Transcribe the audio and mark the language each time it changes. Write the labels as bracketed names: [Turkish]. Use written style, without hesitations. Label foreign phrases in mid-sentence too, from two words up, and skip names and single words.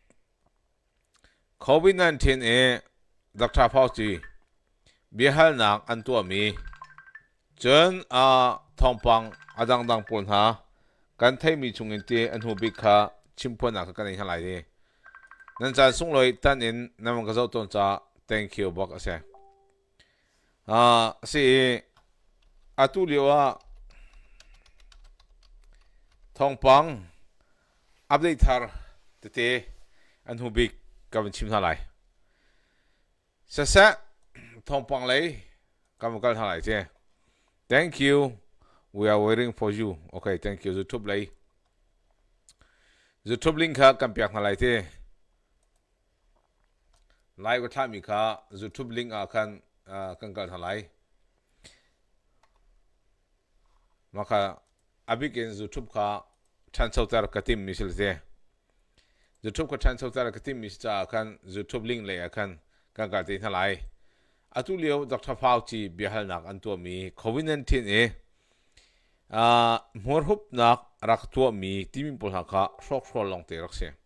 [Hakha Chin] COVID-19 e Dr.Fauci bihal nak an tu mi chen Thawngpang adang dang pon ha kan thai mi chungin te an hu bik kha chimpon na ka ni halai ni nan chan sung loi tan in nam ka zo ton cha [English] thank you [Hakha Chin] bok ase si atu liwa Thawngpang update thar te an hu bik kam chim halai sa Thawngpang lei kam kal halai che [English] thank you we are waiting for you okay thank you [Hakha Chin] YouTube lei YouTube link kha kam pyak halai te live ko tha mi kha YouTube link a kan kal halai maka abik en YouTube kha chan chautar katim misil te YouTube ko chan chautar katim mis cha kan YouTube link le kan kal te halai atu leo Dr.Fauci bihal nak an to mi COVID-19 e mor hup nak rak to mi timin pol ha kha shok shol long te rak se